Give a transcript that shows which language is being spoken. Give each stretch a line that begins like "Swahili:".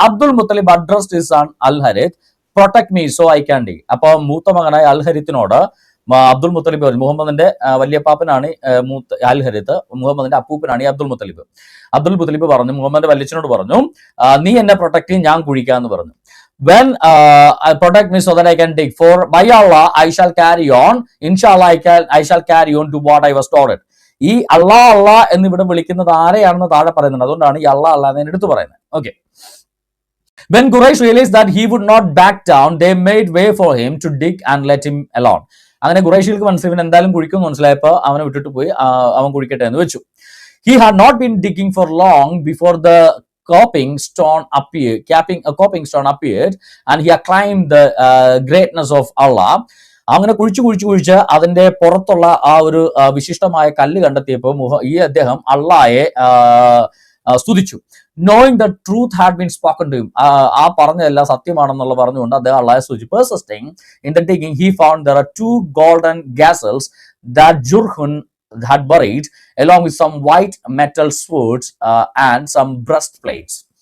English: Abdul Muttalib addressed his son al Harith, protect me so I can dig.
Malayalam: അപ്പൊ മൂത്ത മകനായ അൽ ഹരിത്തിനോട് അബ്ദുൽ മുത്തലിബ് പറഞ്ഞു, മുഹമ്മദിന്റെ വല്യപ്പാപ്പനാണ് അൽ ഹരിത്ത്, മുഹമ്മദിന്റെ അപ്പൂപ്പനാണ് ഈ അബ്ദുൽ മുത്തലിബ്. അബ്ദുൽ മുത്തലിബ് പറഞ്ഞു, മുഹമ്മദിന്റെ വല്യച്ഛനോട് പറഞ്ഞു, നീ എന്നെ പ്രൊട്ടക്ട് ചെയ്യും, ഞാൻ കുഴിക്കാന്ന് പറഞ്ഞു.
English: When protect me so that I can dig, for by Allah I shall carry on, inshallah I shall carry on to what I was taught.
Malayalam: ഈ അള്ളാ എന്നിവിടെ വിളിക്കുന്നത് ആരെയാണെന്ന് താഴെ പറയുന്നുണ്ട്. അതുകൊണ്ടാണ് ഈ അള്ളാ എന്ന് എടുത്തു പറയുന്നത്. Okay.
English: When Quraysh realized that he would not back down, they made way for him to dig and let him alone.
Malayalam: അങ്ങനെ ഖുറൈശികൾക്ക് മനസ്സിലായി, ഇവൻ എന്തായാലും കുഴിക്കുമെന്ന് മനസ്സിലായപ്പോൾ അവനെ വിട്ടിട്ട് പോയി, അവൻ കുഴിക്കട്ടെ എന്ന് വെച്ചു.
English: He had not been digging for long before the coping stone appeared and he acclaimed the greatness of Allah.
Malayalam: അങ്ങനെ കുഴിച്ച് അതിന്റെ പുറത്തുള്ള ആ ഒരു വിശിഷ്ടമായ കല്ല് കണ്ടെത്തിയപ്പോൾ അദ്ദേഹം അള്ളായെ സ്തുതിച്ചു.
English: knowing the truth had been spoken to him,
Malayalam: ആ പറഞ്ഞതെല്ലാം സത്യമാണെന്നുള്ള പറഞ്ഞുകൊണ്ട് അദ്ദേഹം അള്ളാഹെ സ്തുതിച്ചു.
English: persisting in the digging, he found there are 2 golden gazelles that Jurhun had buried along with some white metal swords and some breastplates.